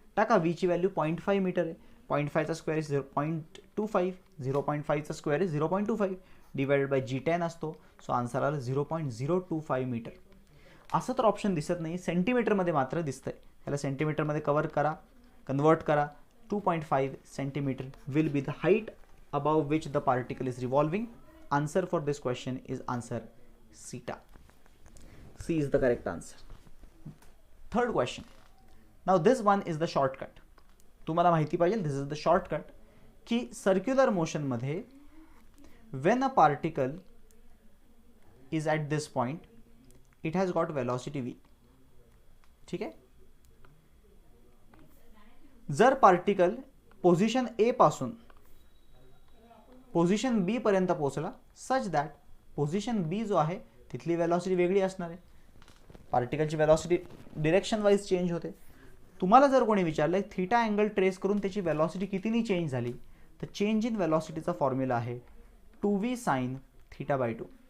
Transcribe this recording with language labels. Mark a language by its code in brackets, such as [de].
[mr] टाका, v ची value 0.5 metre आहे. 0.5चा square is 0.25, 0.5चा square is 0.25 divided by g10 असतो. सो आन्सर आला 0.025 मीटर. असं तर ऑप्शन दिसत नाही, सेंटीमीटरमध्ये मात्र दिसतंय. याला सेंटीमीटरमध्ये कन्वर्ट करा. [en] 2.5 centimetre will be the height above which the particle is revolving. Answer for this question is answer theta. C is the correct answer. Third question. Now this one is the shortcut. [mr] तुम्हाला माहिती पाहिजे, [en] this is the shortcut, की circular motion मध्ये when a particle is at this point, it has got velocity v. [mr] ठीक आहे. जर particle position ए पासून position बी पर्यंत पोहोचला, सच दॅट पोझिशन बी जो आहे तिथली वेलॉसिटी वेगळी असणार आहे. पार्टिकलची वेलॉसिटी डिरेक्शन वाईज चेंज होते. तुम्हाला जर कोणी विचारलं थीटा अँगल ट्रेस करून त्याची वेलॉसिटी कितीनी चेंज झाली, तर चेंज इन वेलॉसिटीचा फॉर्म्युला आहे 2v साइन θ/2.